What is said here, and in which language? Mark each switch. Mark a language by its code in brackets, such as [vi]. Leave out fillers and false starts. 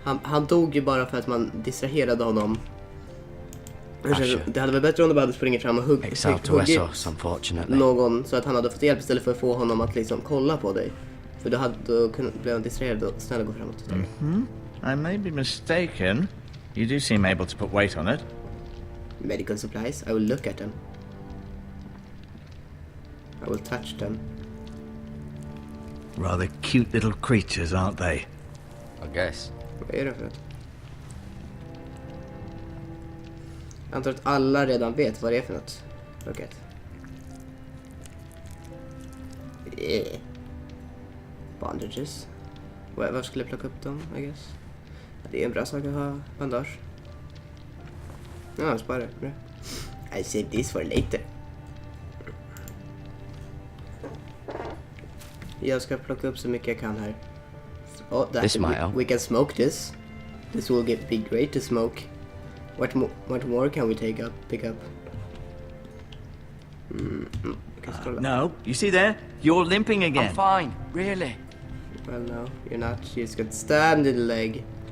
[sv] Han dog ju bara för att man distraherade honom. Det hade varit bättre om de hade sprungit fram och huggit någon så att han hade fått hjälp istället för att få honom att liksom kolla på dig. För då blev han distraherad och snälla gå framåt. [en] I may be mistaken. You do seem able to put weight on it. Medical supplies. I will look at them. I will touch them. Rather cute little creatures, aren't they? I guess. [sv] Vad är det för något? Jag antar att alla redan vet vad det är för något. [en] Look at. [sv] Bandages. Varför skulle jag plocka upp dem, [en] I guess? [sv] Det är en bra sak att ha bandage. Ja, spara det. [en] I save this for later. [sv] Jag ska plocka upp så mycket jag kan här. [en] Oh, we can smoke this. This will be great to smoke. What more can we pick up? No, you see there? You're limping again. I'm fine, really. Well, no, you're not. You just got stabbed in the leg.